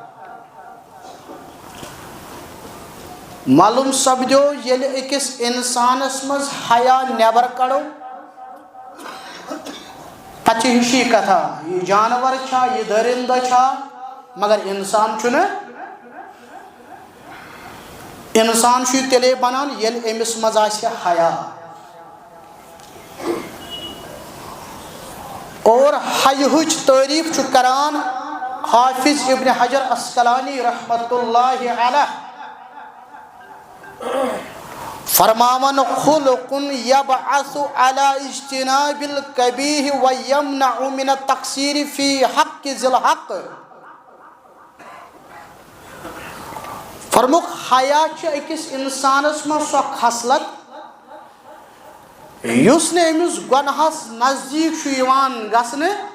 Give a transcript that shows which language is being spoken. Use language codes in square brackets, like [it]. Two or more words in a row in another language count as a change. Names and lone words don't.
[ks] معلوم سپدیو ییٚلہِ أکِس اِنسانس منٛز حیا نٮ۪بر کڑو پتہٕ چھِ ہِشی کتھا یہِ جانور چھا یہِ دٔرِندٕ چھا مگر انسان چھُنہٕ انسان چھُ یہِ تیٚلے بنان ییٚلہِ أمِس منٛز آسہِ حیا اور حیہٕچ تعریٖف چھُ کران حافظ ابن حجر اسقلانی [ar] رحمۃ اللہ علیہ [ks] فرماون [ar] خلق یبعث علی اجتناب القبیح ویمنع من التقصیر فی حق ذی الحق [ks] فرموک حیا چھِ أکِس اِنسانس منٛز سۄ خصلت یُس نہٕ أمِس گۄنہس نزدیٖک چھُ یِوان گژھنہٕ